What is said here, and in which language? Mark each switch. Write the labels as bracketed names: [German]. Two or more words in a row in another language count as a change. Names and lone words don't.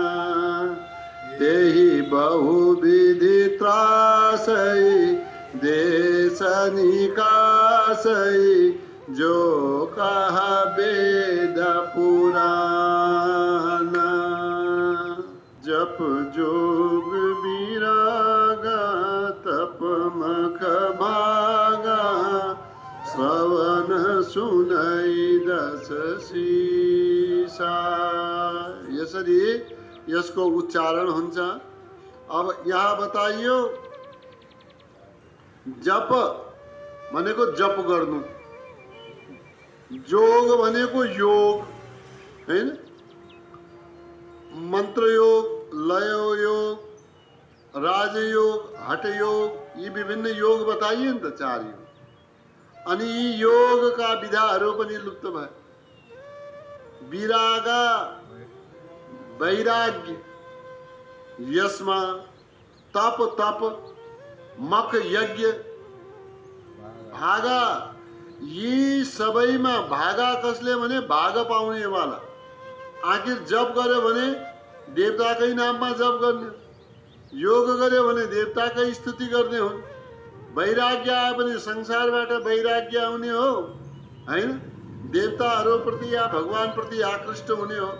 [Awadhi] तेहि बहुविधि त्रासई देश निकासई, जो कहा वेद पुराण। जप जोग विरागा तप मख भागा, श्रवण सुनई दस शीसा। [Nepali] यसरी यसको उच्चारण हुन्छ। अब यहाँ बताइयो, जप भनेको जप गर्नु, जोग भनेको योग हैन, मंत्र योग, लय योग, राजयोग, हठ योग, यी विभिन्न योग बताइए नि त, चार योग। अनि यी योग का विधाहरू पनि लुप्त भए। विरागा वैराग्य, यसमा तप तप, मख यज्ञ, भागा, यी सबैमा भागा कसले भने भाग पाउने वाला। आखिर जप गर्यो भने देवताकै नाममा जप गर्ने, योग गर्यो भने देवताकै स्तुति गर्ने हुन्। वैराग्य आयो भने संसारबाट वैराग्य आउने हो हैन, देवताहरूप्रति या भगवान प्रति आकृष्ट हुने हो।